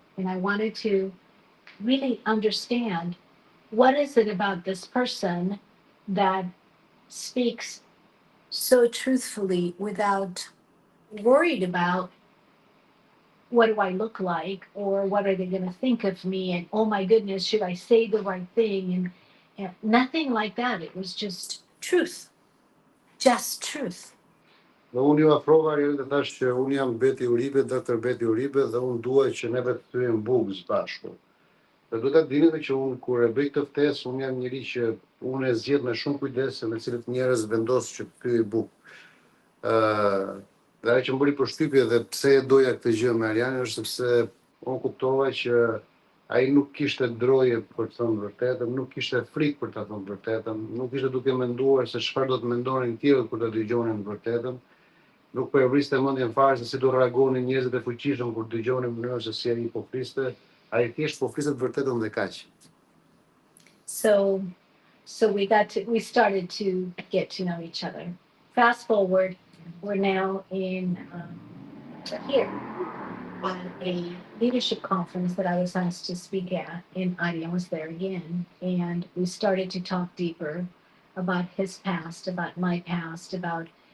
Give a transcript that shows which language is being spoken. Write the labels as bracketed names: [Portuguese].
[English] And I wanted to really understand what is it about this person that speaks so truthfully without worried about what do I look like, or what are they going to think of me, and oh my goodness, should I say the right thing, and nothing like that. It was just truth. [Albanian] Dhe unë ju afrova herë dhe thash që unë jam Beti Uribe, doktor Beti Uribe, dhe unë duaj që neve të thyem bukë së bashku. Dhe do ta dini edhe që unë kur e bëj këtë ftesë, unë jam njëri që unë e zgjedh me shumë kujdes se me cilët njerëz vendos që të thyej bukë. Dhe ajo që më bëri përshtypje dhe pse e doja këtë gjë me Arianin është sepse unë kuptova që ai nuk kishte droje për të thënë vërtetën, nuk kishte frikë për të thënë vërtetën, nuk ishte duke menduar se çfarë do të mendonin tjerët kur të dëgjonin vërtetën. Nuk po e vriste mendjen fare se si do reagonin njerëzit e fuqishëm kur dëgjonin mënyrën se si ai po fliste. Ai thjesht po fliste të vërtetën dhe kaq. [English] So we started to get to know each other. Fast forward, we're now in here at a leadership conference that I was asked to speak at, and Arian was there again, and we started to talk deeper about his past, about my past, about